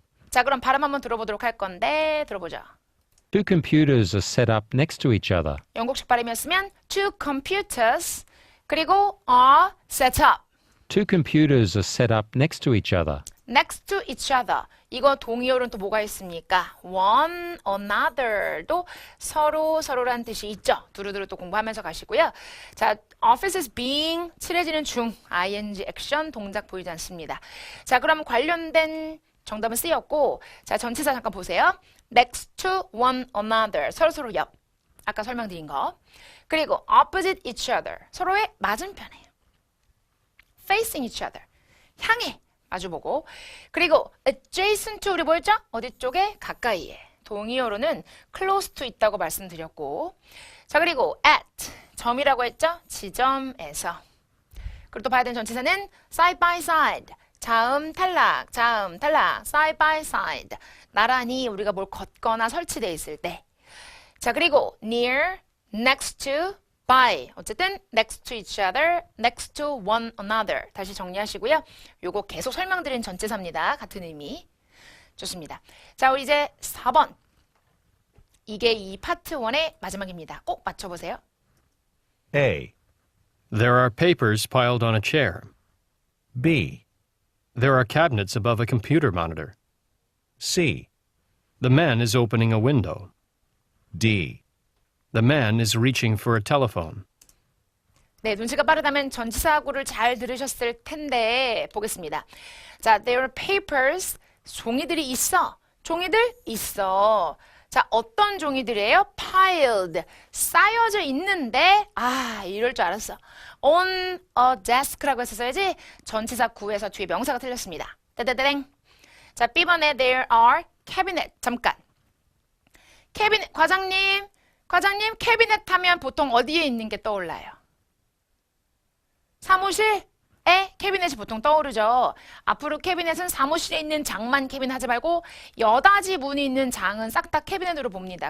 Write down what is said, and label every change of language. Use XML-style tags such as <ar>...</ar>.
<ko>자, 그럼 발음 한번 들어보도록 할 건데 들어보죠.</ko> <en>Two computers are set up next to each other.</en> <ko>영국식 발음이었으면</ko> <en>two computers</en> <ko>그리고</ko> <en>are set up. Two computers are set up next to each other. next to each other.</en> <ko>이거 동의어로는 또 뭐가 있습니까?</ko> <en>one another</en> <ko>도 서로란 뜻이 있죠. 두루두루 또 공부하면서 가시고요. 자, office is being 칠해지는 중 ing 액션 동작 보이지 않습니다. 자, 그럼 관련된 정답은 C였고 자, 전치사 잠깐 보세요.</ko> <en>next to one another</en> <ko>서로 옆. 아까 설명드린 거.</ko> <en>그리고 opposite each other</en> <ko>서로의 맞은편에.</ko> <en>facing each other</en> <ko>향해 마주보고. 그리고</ko> <en>adjacent to</en> <ko>우리 뭐였죠? 어디 쪽에? 가까이에. 동의어로는</ko> <en>close to</en> <ko>있다고 말씀드렸고. 자, 그리고 at 점이라고 했죠? 지점에서. 그리고 또 봐야 되는 전치사는</ko> <en>side by side.</en> <ko>자음 탈락, 자음 탈락, side by side. 나란히 우리가 뭘 걷거나 설치되어 있을 때. 자, 그리고 near, next to, by.</ko> <en>어쨌든 next to each other, next to one another.</en> <ko>다시 정리하시고요. 요거 계속 설명드린 전치사입니다. 같은 의미. 좋습니다. 자, 우리 이제 4번. 이게 이 파트 1의 마지막입니다. 꼭 맞춰보세요.</ko> <en>A, There are papers piled on a chair. B, There are cabinets above a computer monitor. C, The man is opening a window. D. The man is reaching for a telephone.</en> <ko>네, 눈치가 빠르다면 전치사구를 잘 들으셨을 텐데 보겠습니다. 자,</ko> <en>there are papers.</en> <ko>종이들이 있어. 종이들 있어. 자, 어떤 종이들이에요? piled. 쌓여져 있는데 이럴 줄 알았어.</ko> <en>on a desk</en> <ko>라고 했었어야지. 전치사 구에서 뒤에 명사가 틀렸습니다. 따다다댕. 자, B번에</ko> <en>there are cabinet.</en> <ko>잠깐. 캐비넷 과장님 캐비넷 하면 보통 어디에 있는 게 떠올라요? 사무실에 캐비넷이 보통 떠오르죠. 앞으로 캐비넷은 사무실에 있는 장만 캐비넷 하지 말고 여닫이 문이 있는 장은 싹 다 캐비넷으로 봅니다.</ko>